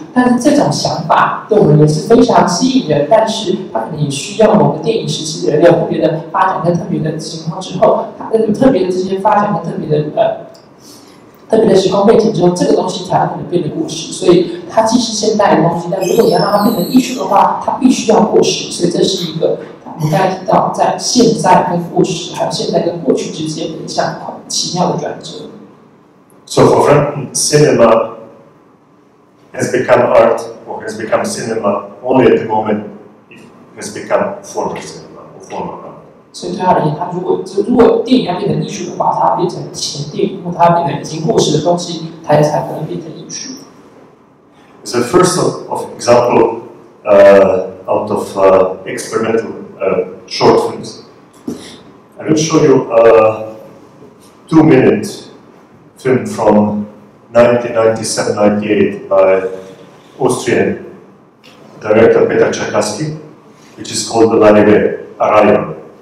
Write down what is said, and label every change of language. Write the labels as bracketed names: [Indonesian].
[Chinese] 但是这种想法对我们也是非常吸引人，但是它可能也需要某个电影时期的人有特别的发展跟特别的情况之后，它有特别的这些发展跟特别的时空背景之后，这个东西才有可能变得过时。所以它既是现代的东西，但如果你要让它变成艺术的话，它必须要过时。所以这是一个我们刚才提到在现在跟过时，还有现在跟过去之间的一项奇妙的转折。 [English] So for Frampton, cinema has become art or has become cinema only at the moment it has become former cinema or former art. [Chinese] 所以对他而言，他如果电影要变成艺术的话，它要变成前电影，或它要变成已经过时的东西，它才可能变成艺术。 [English] It's the first of example out of experimental short films. I will show you a 2-minute film from 1997-98 by Austrian director Petar Milat, which is called The Arrival.